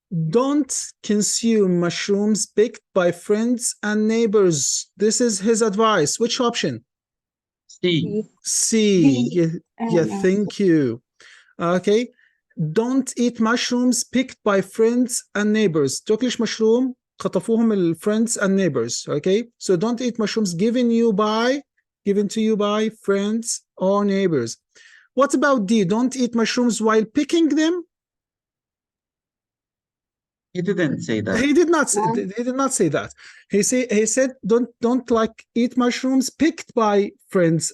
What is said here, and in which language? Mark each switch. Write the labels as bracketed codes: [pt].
[en] Don't consume mushrooms picked by friends and neighbors. This is his advice. Which option? C. C. Yeah, no. thank you. Okay. Don't eat mushrooms picked by friends and neighbors. [ar] تاكلش مشروم خطفوهم ال [en] friends and neighbors. Okay. So don't eat mushrooms given to you by friends or neighbors. What about D? Don't eat mushrooms while picking them. He didn't say that. He did not say, No. he did not say that. He said don't like eat mushrooms picked by friends.